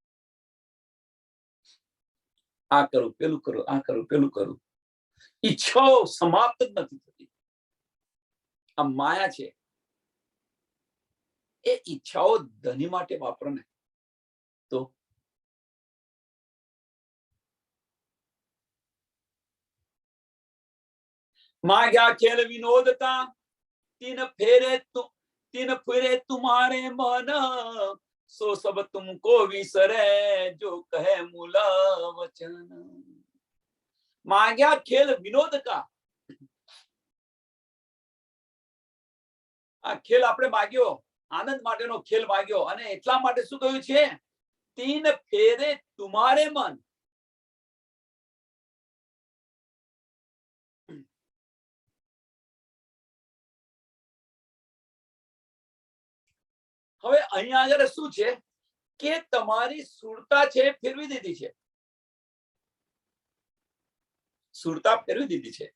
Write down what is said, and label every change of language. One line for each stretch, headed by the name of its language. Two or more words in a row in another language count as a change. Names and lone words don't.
Gujarati: આ કરું, પેલું કરું, આ કરું, પેલું કરું. ઈચ્છાઓ સમાપ્ત જ નથી થતી. આ માયા છે, એ ઈચ્છાઓ ધની માટે વાપરો ને તો
Hindi: मांग्या खेल विनोद का तीन फेरे तुम्हारे मन, सो सब तुमको विसरे जो कहे मूला वचन. मांग्या खेल विनोद का,
Gujarati: આ ખેલ આપણે માગ્યો, આનંદ માટેનો ખેલ માગ્યો, અને એટલા માટે શું કહ્યું છે?
Hindi: तीन फेरे तुम्हारे मन.
Gujarati: હવે અહીંયા આગળ શું છે કે તમારી સુરતા છે ફેરવી દીધી છે, સુરતા ફેરવી દીધી છે.